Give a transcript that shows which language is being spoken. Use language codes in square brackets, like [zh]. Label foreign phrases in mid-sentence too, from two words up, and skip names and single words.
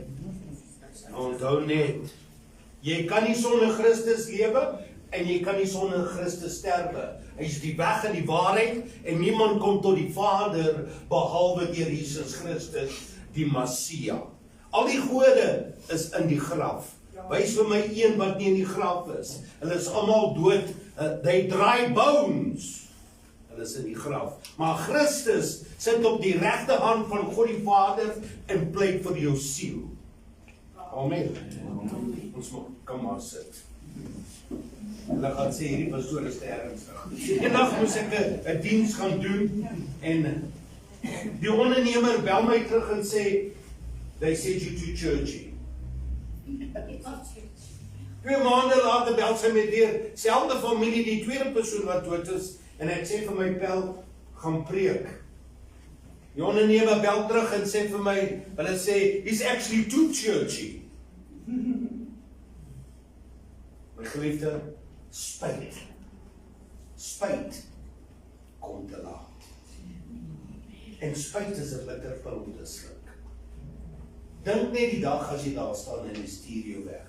[af] Onthou net, jy kan nie sonder Christus lewe, en jy kan nie sonder Christus sterwe. Hy is die weg en die waarheid, en niemand kom tot die Vader, behalwe deur Jesus Christus, die Messia. Al die gode is in die graf. Wys vir my een wat nie in die graf is. Hulle is almal dood, [en] they dry bones. [af] Hulle is in die graf. Maar Christus sit op die regte hand van God die Vader en pleit vir jou siel. Amen. Ons kan maar sit. Hulle gaan sê hierdie pastoor is te ernstig. Eendag moes ek 'n diens gaan doen en die ondernemer bel my terug en sê, [en] they said you too churchy. [af] 2 maande later bel sy my weer, selfde familie, die tweede persoon wat dood is, en ek sê vir my pel, gaan preek. Die ondernemer bel terug en sê vir my, hulle sê, [en] he's actually too churchy. [af] My geliefde, spyt kom te laat. En spyt is 'n bitter pil om te sluk. Dink net die dag as jy daar staan en jy stuur jou weg.